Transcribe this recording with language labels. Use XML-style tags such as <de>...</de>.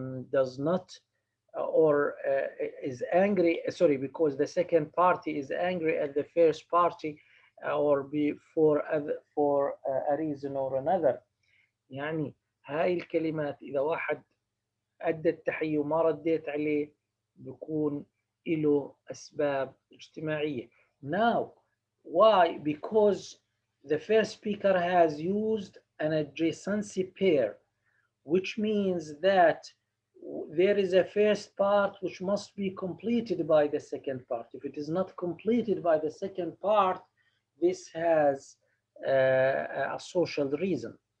<en>does not or is angry, sorry, because the second party is angry at the first party, or be for a reason or another.</en> <ar>يعني هاي الكلمات إذا واحد أدى التحية وما رديت عليه بيكون له أسباب اجتماعية.</ar> <en>Now, why? Because the first speaker has used an adjacency pair, which means that there is a first part which must be completed by the second part. If it is not completed by the second part, this has a social reason.</en>